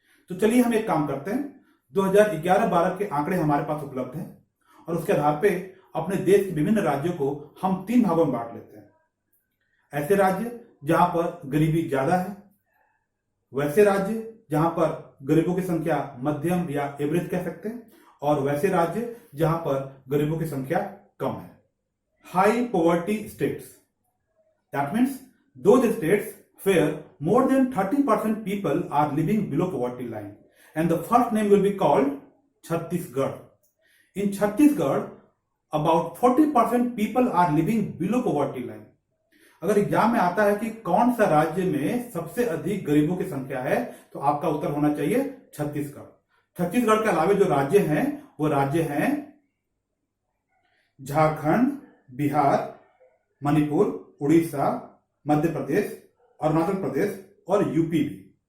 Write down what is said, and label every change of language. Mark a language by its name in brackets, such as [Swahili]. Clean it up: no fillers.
[Hindi] तो चलिए हम एक काम करते हैं, 2011-12 के आंकड़े हमारे पास उपलब्ध हैं और उसके आधार पे अपने देश के विभिन्न राज्यों को हम 3 भागों में बांट लेते हैं। ऐसे राज्य जहां पर गरीबी ज्यादा है, वैसे राज्य जहां पर गरीबों की संख्या मध्यम या एवरेज कह सकते हैं, और वैसे राज्य जहां पर गरीबों की संख्या कम है। [English] High poverty states, that means those states where more than 30% people are living below poverty line, and the first name will be called Chhattisgarh. In Chhattisgarh, about 40% people are living below poverty line. [Hindi] अगर exam में आता है कि कौन सा राज्य में सबसे अधिक गरीबों की संख्या है, तो आपका उत्तर होना चाहिए छत्तीसगढ़। छत्तीसगढ़ के अलावा जो राज्य हैं वो राज्य हैं झारखंड, बिहार, मणिपुर, उड़ीसा, मध्य प्रदेश, अरुणाचल प्रदेश और यूपी भी।